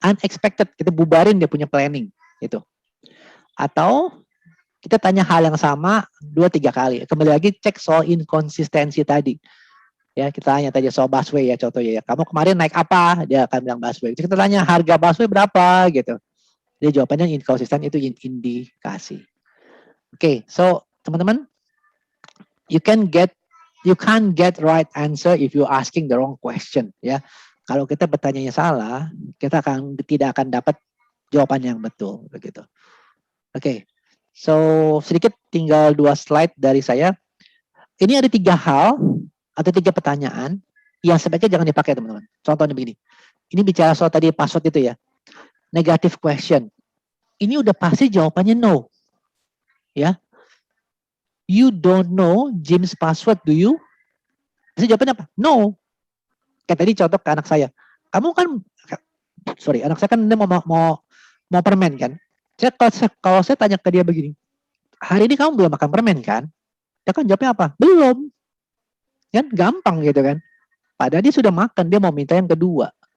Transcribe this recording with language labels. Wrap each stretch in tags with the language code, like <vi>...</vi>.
<id>Unexpected, kita bubarin dia punya planning, gitu. Atau kita tanya hal yang sama 2-3 kali. Kembali lagi cek soal inkonsistensi tadi. Ya, kita tanya tadi soal busway ya contohnya ya. Kamu kemarin naik apa? Dia akan bilang busway. Kita tanya harga busway berapa gitu. Dia jawabannya inkonsisten, itu indikasi.</id> <en>Oke, so</en> <id>teman-teman,</id> <en>you can't get right answer if you asking the wrong question ya.</en> <id>Kalau kita bertanya salah, kita tidak akan dapat jawaban yang betul begitu. Oke. So sedikit tinggal 2 slide dari saya. Ini ada 3 hal atau 3 pertanyaan yang sebaiknya jangan dipakai teman-teman. Contohnya begini. Ini bicara soal tadi password itu ya. Negative question. Ini udah pasti jawabannya no. Ya.</id> <en>You don't know Jim's password, do you?</en> <id>Jadi jawabannya apa? No. Kayak tadi contoh ke anak saya. Kamu kan, anak saya kan dia mau permen kan. Kalau saya tanya ke dia begini, hari ini kamu belum makan permen kan? Dia kan jawabnya apa? Belum. Kan gampang gitu kan. Padahal dia sudah makan, dia mau minta yang kedua.</id>